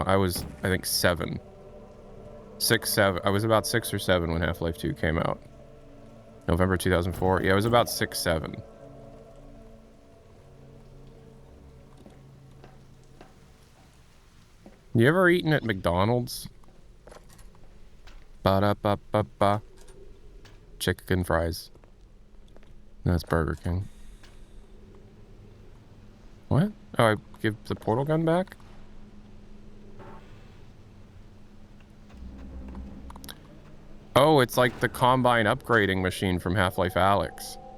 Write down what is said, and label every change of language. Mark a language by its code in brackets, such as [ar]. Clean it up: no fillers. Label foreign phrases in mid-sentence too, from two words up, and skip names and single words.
[en] I was, I think, 7. 6, 7. I was about 6 or 7 when Half-Life 2 came out. November 2004. Yeah, I was about 6, 7. You ever eaten at McDonald's? Ba-da-ba-ba-ba. Chicken fries. No, that's Burger King. What? Oh, I give the portal gun back? Oh, it's like the Combine upgrading machine from Half-Life Alyx.